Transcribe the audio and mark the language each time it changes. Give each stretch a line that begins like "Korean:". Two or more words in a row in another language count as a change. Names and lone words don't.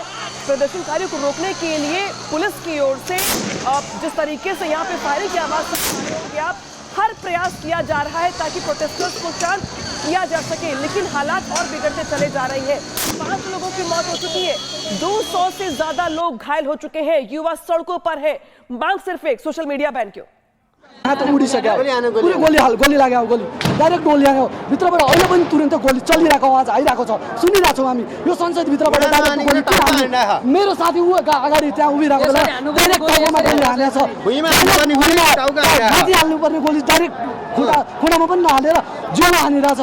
Hindi: प्रदर्शनकारियों को रोकने के लिए पुलिस की ओर से जिस तरीके से यहाँ पे फायरिंग की आवाज सुन आप, हर प्रयास किया जा रहा है ताकि प्रोटेस्टर्स को शांत किया जा सके, लेकिन हालात और बिगड़ते चले जा रहे हैं। 5 लोगों की मौत हो चुकी है, 200 से ज्यादा लोग घायल हो चुके हैं, युवा सड़कों पर है। मांग सिर्फ एक, सोशल मीडिया बैन क्यों?
Nepali: तो उडिसक्यो पुरै गोली लाग्यो, गोली डाइरेक्ट गोली आयो भित्रबाट, अहिले पनि तुरन्त गोली चलिरहेको आवाज आइरहेको छ, सुनिरहेको छौँ हामी। यो संसद भित्रबाट डाइरेक्ट गोली मेरो साथी ऊ अगाडि त्यहाँ उभिरहेको बेला डाइरेक्ट टाउकोमा गोली हानेछ, माथि हाल्नुपर्ने गोली डाइरेक्ट खुट्टामा पनि नहालेर जिउमा हानिरहेछ।